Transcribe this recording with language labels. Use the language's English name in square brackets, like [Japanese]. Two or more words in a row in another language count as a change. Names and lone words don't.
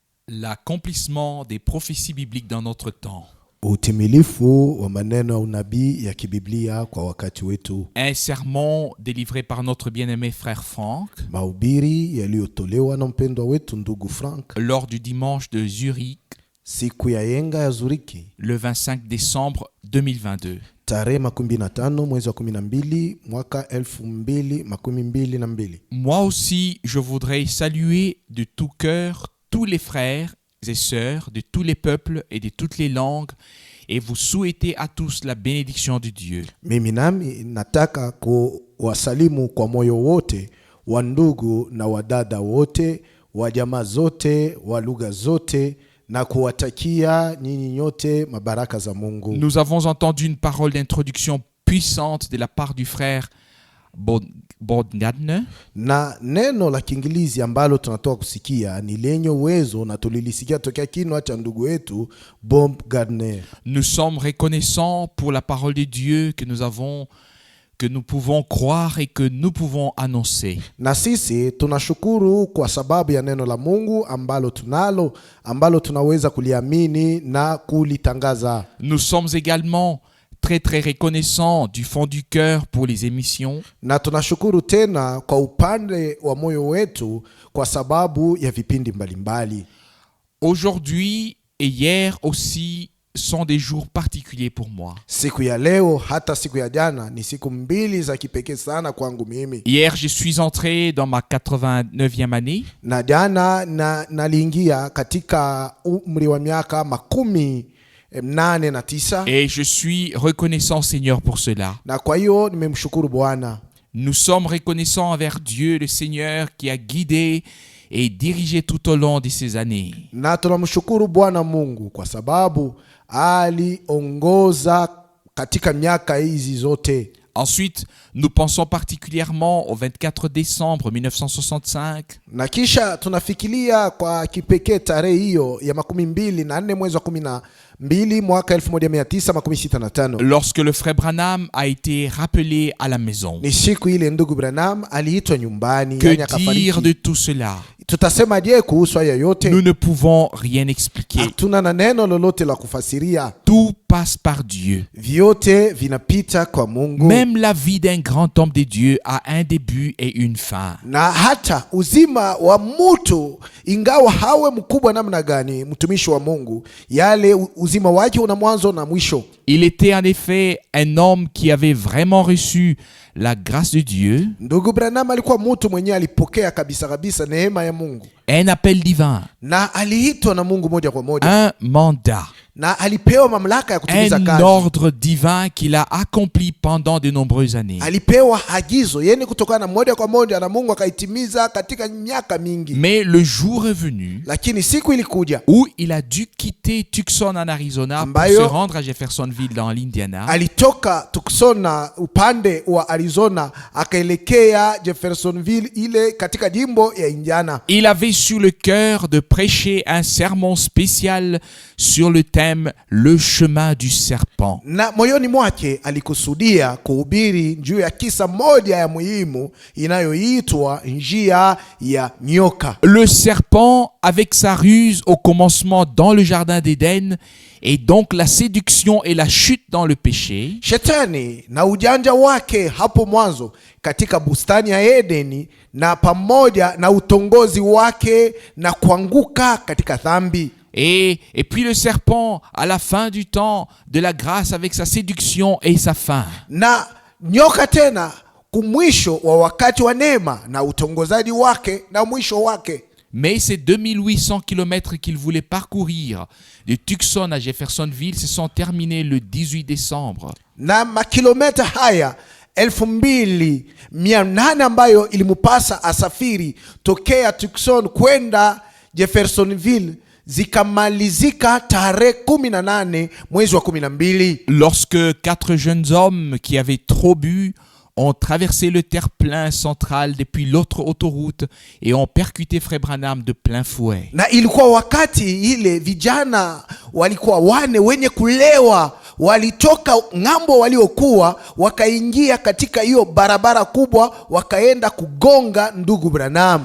[French] l'accomplissement des prophéties bibliques dans notre temps. [Swahili] Utimilifu wa maneno ya unabii ya kibiblia kwa wakati wetu. [French] Un sermon délivré par notre bien-aimé frère Franck. [Swahili] Mahubiri yaliyotolewa na mpendwa wetu ndugu Frank [French] lors du dimanche de Zurich. [Swahili] Siku ya yenga ya Zuriki. [French] Le 25 décembre 2022. [Swahili] Tarehe 15 mwezi wa 12 mwaka 2022. [French] Moi aussi, je voudrais saluer de tout cœur tous les frères et sœurs de tous les peuples et de toutes les langues et vous souhaiter à tous la bénédiction de Dieu. [Swahili] Mimi nami nataka kuwasalimu kwa moyo wote wa ndugu na wadada wote wa jamaa zote wa lugha zote na kuwatakia nyinyi nyote mabaraka za Mungu. [French] Nous avons entendu une parole d'introduction puissante de la part du frère Bodnadne. [Swahili] Na neno la Kiingereza ambalo tunatoka kusikia ni lenye uwezo na tulilisikia tokea kinywa cha ndugu wetu Bob Gardner. [French] Nous sommes reconnaissants pour la parole de Dieu que nous pouvons croire et que nous pouvons annoncer. [Swahili] Na sisi tunashukuru kwa sababu ya neno la Mungu ambalo tunaweza kuliamini na kulitangaza. [French] Nous sommes également très reconnaissants du fond du cœur pour les émissions. [Swahili] Na tunashukuru tena kwa upande wa moyo wetu kwa sababu ya vipindi mbalimbali. [French] Aujourd'hui et hier aussi sont des jours particuliers pour moi. [Swahili] Siku ya leo hata siku ya jana ni siku mbili za kipekee sana kwangu mimi. [French] Hier je suis entré dans ma 89e année. [Swahili] Na jana naliingia katika umri wa miaka 89. [French] Et je suis reconnaissant Seigneur pour cela. [Swahili] Na kwa hiyo nimemshukuru Bwana. [French] Nous sommes reconnaissants envers Dieu le Seigneur qui a guidé et dirigé tout au long de ces années. [Swahili] Na tunamshukuru Bwana Mungu kwa sababu aliongoza katika miaka hizi zote. [French] Ensuite, nous pensons particulièrement au 24 décembre 1965. [Swahili] Na kisha tunafikiria kwa kipekee tarehe hiyo ya 24 mwezi wa 12 mwaka 1965. [French] Lorsque le frère Branham a été rappelé à la maison. [Swahili] Ni siku ile ndugu Branham aliitwa nyumbani, [French] que dire de tout cela? [Swahili] Tutasema je kuhusu haya yote? [French] Nous ne pouvons rien expliquer. [Swahili] Hatuna na neno lolote la kufasiria. [French] Tout passe par Dieu. [Swahili] Vyote vinapita kwa Mungu. [French] Même la vie d'un grand homme de Dieu a un début et une fin. [Swahili] Na hata uzima wa mtu ingawa hawe mkubwa namna gani mtumishi wa Mungu, yale uzima wake una mwanzo na mwisho. [French] Il était en effet un homme qui avait vraiment reçu la grâce de Dieu. [Swahili] Ndugu Branham alikuwa mtu mwenye alipokea kabisa neema ya Mungu. [French] Un appel divin. [Swahili] Na aliitwa na Mungu moja kwa moja. [French] Un mandat. [Swahili] Na alipewa mamlaka ya kutimiza kazi. [French] Un ordre divin qu'il a accompli pendant de nombreuses années. [Swahili] Alipewa agizo yeye kutokana moja kwa moja na Mungu akaitimiza katika miaka mingi. [French] Mais le jour est venu. [Swahili] Lakini siku ilikuja [French] où il a dû quitter Tucson en Arizona pour se rendre à Jeffersonville dans l'Indiana. [Swahili] Alitoka Tucson upande wa Arizona akaelekea Jeffersonville ile katika jimbo ya Indiana. [French] Il avait sur le cœur de prêcher un sermon spécial sur le thème le chemin du serpent. [Swahili] Na moyoni mwake alikusudia kuhubiri juu ya kisa moja ya muhimu inayoitwa njia ya nyoka. [French] Le serpent avec sa ruse au commencement dans le jardin d'Éden et donc la séduction et la chute dans le péché. [Swahili] Shetani na ujanja wake hapo mwanzo katika bustani ya Edeni na pamoja na utongozi wake na kuanguka katika dhambi. [French] Et puis le serpent à la fin du temps de la grâce avec sa séduction et sa fin. [Swahili] Na nyoka tena kumwisho wa wakati wa neema na utongozaji wake na mwisho wake. [French] Mais ces 2800 kilomètres qu'il voulait parcourir de Tucson à Jeffersonville se sont terminés le 18 décembre. [Swahili] Na makilometa haya 2800 ambayo ilimupasa asafiri tokea Tucson kwenda Jeffersonville zikamalizika tarehe 18 mwezi wa 12. [French] Lorsque 4 jeunes hommes qui avaient trop bu ont traversé le terre-plein central depuis l'autre autoroute et ont percuté Frère Branham de plein fouet. [Swahili] Na ilikuwa wakati ile vijana walikuwa wane wenye kulewa walitoka ng'ambo waliokuwa wakaingia katika hiyo barabara kubwa wakaenda kugonga ndugu Branham.